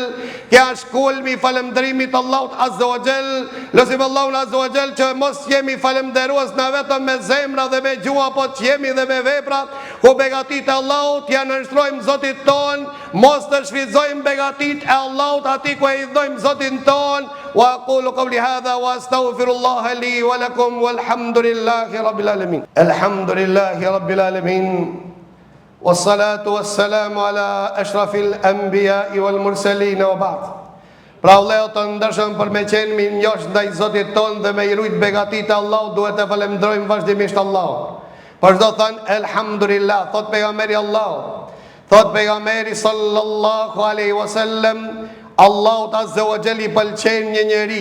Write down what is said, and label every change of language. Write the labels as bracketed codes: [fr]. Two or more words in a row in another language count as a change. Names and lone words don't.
[sq] Kja është kulmi i falëndërimit Allahut [ar] عز وجل. [sq] Lutim Allahun [ar] عز وجل [sq] që mos jemi falënderues na vetëm me zemra dhe me gjua, po që jemi dhe me vepra, ku begatit e Allahut ja nënshtrojmë Zotit ton, mos të shfrytëzojmë begatit e Allahut atij ku e idhojmë Zotin ton. [ar] وأقول قولي هذا وأستغفر الله لي ولكم والحمد لله رب العالمين. الحمد لله رب العالمين والصلاة والسلام على أشرف الأنبياء والمرسلين وبعد. [sq] Pra vëllezër të ndershëm, për me qenë mi njohsh ndaj Zotit ton dhe me i rujt begatit e Allahut, duhet të falenderojmë vazhdimisht Allahun. Për çdo thënë elhamdulillah, thot pejgamberi Allahut. Thot pejgamberi [ar] صلى الله عليه وسلم, [sq] Allahut [ar] عز وجل [sq] i pëlqen një njeri.